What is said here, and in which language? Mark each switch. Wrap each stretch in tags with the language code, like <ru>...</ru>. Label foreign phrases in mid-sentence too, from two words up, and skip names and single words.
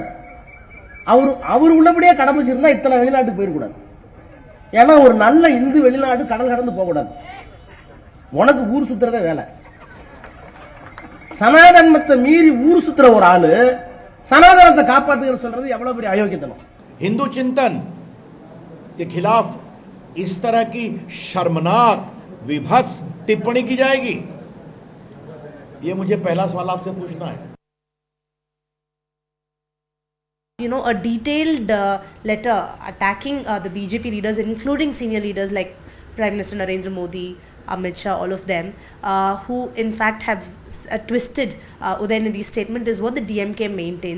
<ta>அவர் உள்ளபடியே கடைபிடிச்சிருந்தா இத்தனை வெளிநாட்டுக்கு போயிடக்கூடாது. ஏன்னா ஒரு நல்ல இந்து வெளிநாடு கடல் கடந்து போக கூடாது. உனக்கு ஊர் சுத்துறதே வேலை. சனாதர்மத்தை மீறி ஊர் சுத்துற ஒரு ஆளு சனாதனத்தை காப்பாத்துன்னு சொல்றது எவ்வளவு பெரிய அயோக்கியத்தனம்.</ta> <hi>हिंदू चिंतन के खिलाफ इस तरह की शर्मनाक विभत्स टिप्पणी की जाएगी, ये मुझे पहला सवाल आपसे पूछना है.</hi> <en>You know, a detailed letter attacking the BJP leaders, including senior leaders like Prime Minister Narendra Modi, Amit Shah, all of them, who in fact have twisted Udhayanidhi's statement, is what the DMK maintains.</en>